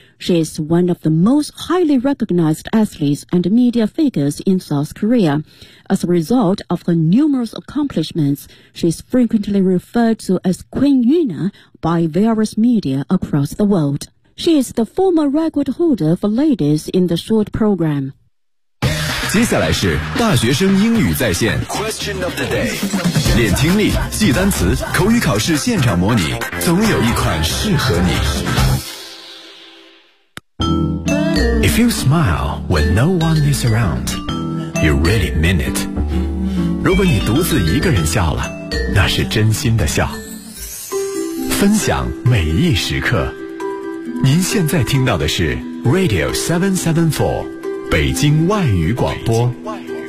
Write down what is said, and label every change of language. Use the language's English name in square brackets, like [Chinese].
[English] She is one of the most highly recognized athletes and media figures in South Korea. As a result of her numerous accomplishments, she is frequently referred to as Queen Yuna by various media across the world. She is the former record holder for ladies in the short program. [Chinese] 接下来是大学生英语在线 [English] Question of the day， [Chinese] 练听力，记单词，口语考试现场模拟，总有一款适合你。 [English] If you smile when no one is around, you really mean it。 [Chinese] 如果你独自一个人笑了，那是真心的笑。分享每一时刻，您现在听到的是 Radio 774北京外语广播。